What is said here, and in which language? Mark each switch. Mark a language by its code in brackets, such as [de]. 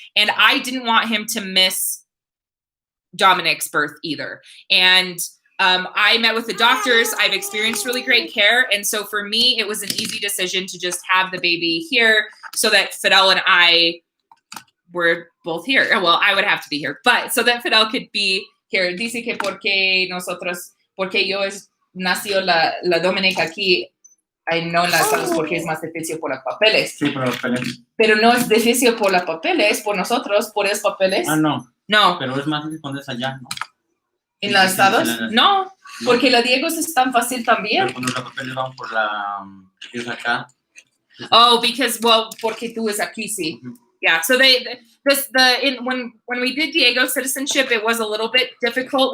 [en] And I didn't want him to miss Dominic's birth either. And I met with the doctors. I've experienced really great care. And so for me, it was an easy decision to just have the baby here so that Fidel and I were both here. Well, I would have to be here, but so that Fidel could be here. [es] Dice que porque yo nació la Dominica aquí, ay, no la sabes porque es más difícil por los papeles. Sí, por los papeles. Pero no es difícil por los papeles, por nosotros, por los papeles. Ah, no. No. Pero es más difícil cuando es allá, ¿no? ¿En los estados? No, porque la Diego es tan fácil también. Pero cuando los papeles van por la... es acá. [en] Oh, because, well, [es] porque tú es aquí, sí. [en] Yeah, so when we did Diego's citizenship, it was a little bit difficult.